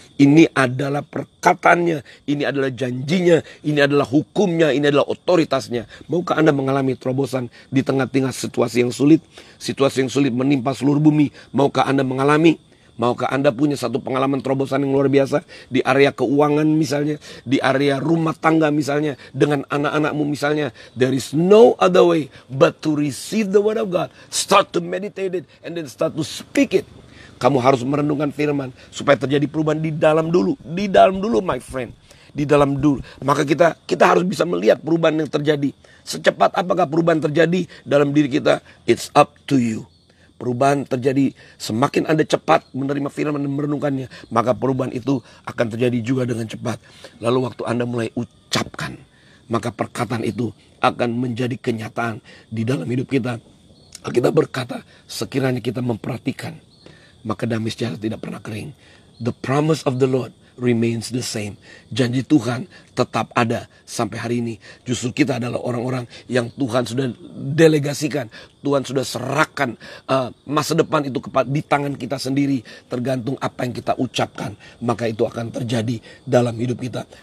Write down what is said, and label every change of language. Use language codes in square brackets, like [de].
[id] Ini adalah perkataannya, ini adalah janjinya, ini adalah hukumnya, ini adalah otoritasnya. Maukah Anda mengalami terobosan di tengah-tengah situasi yang sulit menimpa seluruh bumi? Maukah Anda mengalami? Maukah Anda punya satu pengalaman terobosan yang luar biasa di area keuangan misalnya, di area rumah tangga misalnya, dengan anak-anakmu misalnya? [en] There is no other way but to receive the word of God. Start to meditate it and then start to speak it. [id] Kamu harus merenungkan firman supaya terjadi perubahan di dalam dulu [en] my friend. [id] Di dalam dulu. Maka kita harus bisa melihat perubahan yang terjadi. Secepat apakah perubahan terjadi dalam diri kita? [en] It's up to you. [id] Perubahan terjadi semakin Anda cepat menerima firman dan merenungkannya, maka perubahan itu akan terjadi juga dengan cepat. Lalu waktu Anda mulai ucapkan, maka perkataan itu akan menjadi kenyataan di dalam hidup kita. Kita berkata, sekiranya kita memperhatikan, maka damai sejahtera tidak pernah kering. [en] The promise of the Lord remains the same. [id] Janji Tuhan tetap ada sampai hari ini. Justru kita adalah orang-orang yang Tuhan sudah delegasikan, Tuhan sudah serahkan masa depan itu di tangan kita sendiri. Tergantung apa yang kita ucapkan, maka itu akan terjadi dalam hidup kita.